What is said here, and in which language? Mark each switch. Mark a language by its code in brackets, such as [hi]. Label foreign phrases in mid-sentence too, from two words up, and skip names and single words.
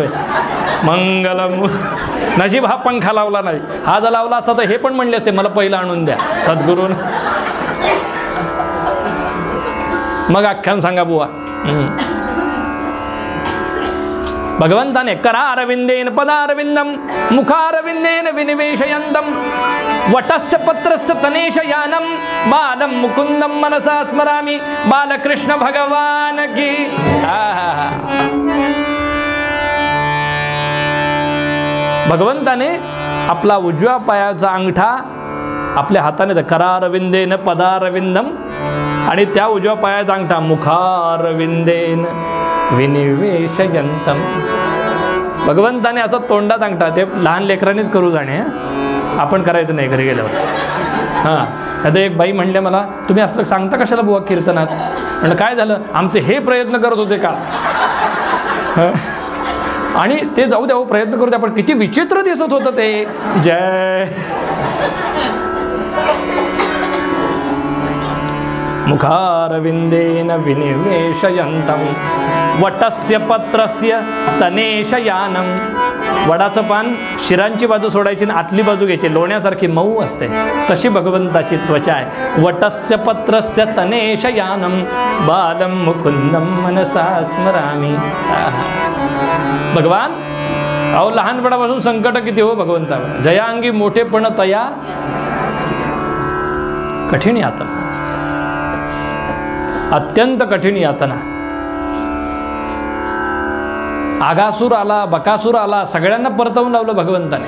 [mr] मंगलम. नशीब हा पंखा लावला नाही, हा जर लावला असता तर हे पण म्हणले असते मला पहिला आणून द्या सद्गुरून. मग आख्यान सांगा बुवा. [sa] भगवंताने करारविंदेन पदारविंदम मुखारविंदेन विनिवेशयंतम वटस्य पत्रस्य तनेशयानम बालम मुकुंदम मनसा स्मरामि. [mr] बालकृष्ण भगवान की. भगवंताने आपला उजव्या पायाचा अंगठा आपल्या हाताने [sa] करारविंदेन पदारविंदम [mr] आणि त्या उजव्या पायाचा अंगठा [sa] मुखारविंदेन विनिवेशयंतम. [mr] भगवंताने असं तोंडात अंगठा, ते लहान लेकरांनीच करू जाणे, आपण करायचं नाही घरी गेल्यावर. हां, आता एक बाई म्हणले मला, तुम्ही असलं सांगता कशाला बुवा कीर्तनात? म्हणलं काय झालं, आमचे हे प्रयत्न करत होते का? आणि ते जाऊ द्या, प्रयत्न करू द्या, पण किती विचित्र दिसत होतं ते. जय. [sa] मुखारविंदेन विनिवेशयंतम वटस्य पत्रस्य तनेशयानम. [mr] वडाचं पान शिरांची बाजू सोडायची आणि आतली बाजू घ्यायची, लोण्यासारखी मऊ असते, तशी भगवंताची त्वचा आहे. [sa] वटस्य पत्रस्य तनेशयानम बालम मुकुंदम मनसा स्मरामि. [mr] भगवान अहो लहानपणापासून संकट किती हो भगवंतावर. जयांगी मोठेपण तया कठीण यातना, अत्यंत कठीण यातना. आगासूर आला, बकासूर आला, सगळ्यांना परतवून लावलं भगवंताने.